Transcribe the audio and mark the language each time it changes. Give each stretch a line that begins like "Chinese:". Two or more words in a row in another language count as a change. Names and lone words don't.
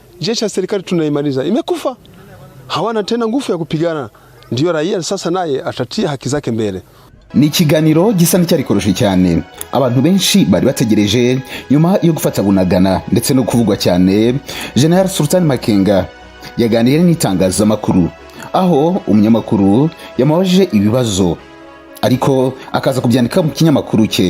Swahili: jeshi ya serikali tunaimaliza imekufa, hawana tena nguvu ya kupigana. Ndio raia sasa naye atatia haki zake mbele.
Kinyarwanda: Ni ikiganiro gisa n'icyarikoroshe cyane abantu benshi bari bategereje nyuma yo gufata Bunagana ndetse no kuvugwa cyane. Gen Sultan Makenga yaganiriye n'itangazamakuru aho umunyamakuru yamubajije ibibazo ariko akaza kubyandika mu kinyamakuru cye.